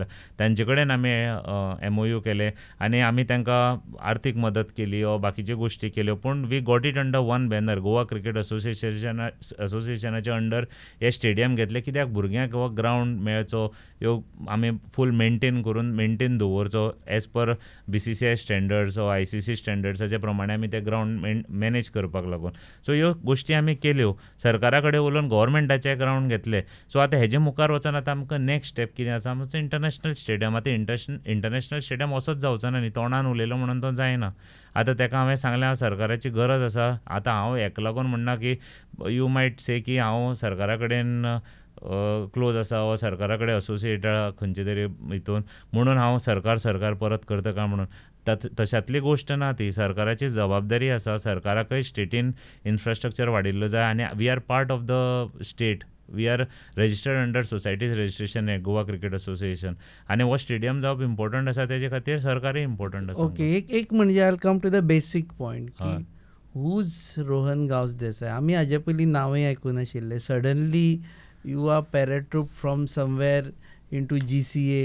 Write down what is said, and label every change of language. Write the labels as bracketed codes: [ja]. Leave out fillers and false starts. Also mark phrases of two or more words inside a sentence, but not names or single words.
[kok] तांचे कडेन आमी MOU केले आनी आमी तांकां आर्थीक मदत केली वा बाकीच्यो गोश्टी केल्यो. पूण [en] we got it under one banner. [kok] गोवा क्रिकेट असोसिएशनाच्या अंडर हे स्टेडियम घेतले. कित्याक भुरग्यांक हो ग्रावंड मेळचो, ह्यो आमी [en] full maintain [kok] दवरचो [en] as per BCCI standards [kok] वा ICC स्टँडर्ड्साच्या प्रमाणे आमी ते ग्रावंड मॅनेज करपाक लागून. सो ह्यो गोश्टी आमी केल्यो. सरकारा कडेन उलोवन गव्हर्मेंटाचे ग्रावंड घेतले. सो आतां हेजे मुखार वचून आतां आमकां [en] next step [kok] कितें आसा, आमचो [en] international stadium. [kok] आतां [en] international stadium [kok] असोच जावचो ना न्ही, तोंडान उलयलो म्हणून तो जायना. आतां ताका हांवें सांगलें सरकाराची गरज आसा. आतां हांव हेका लागून म्हणना की [en] you might say [kok] की हांव सरकारा कडेन क्लोज आसा वा सरकारा कडेन असोसिएट खंयचे तरी हितून म्हणून हांव सरकार परत करता काय म्हणून तशातली गोश्ट ना ती. सरकाराची जबाबदारी आसा, सरकाराकय स्टेटीन इन्फ्रास्ट्रक्चर वाडिल्लो जाय आनी [en] we are part of the state. we are registered under societies registration act, [kok] गोवा क्रिकेट असोसिएशन, आनी हो स्टेडियम जावप इम्पॉर्टंट आसा तेजे खातीर सरकारूय इम्पॉर्टंट आसा. ओके, एक म्हणजे [en] I come to the basic point [kok] की हूज रोहन गांवस देसाय. आमी हाजे पयलीं नांवय आयकूं नाशिल्ले. [en] suddenly you are paratroop from somewhere in to [kok] GCA.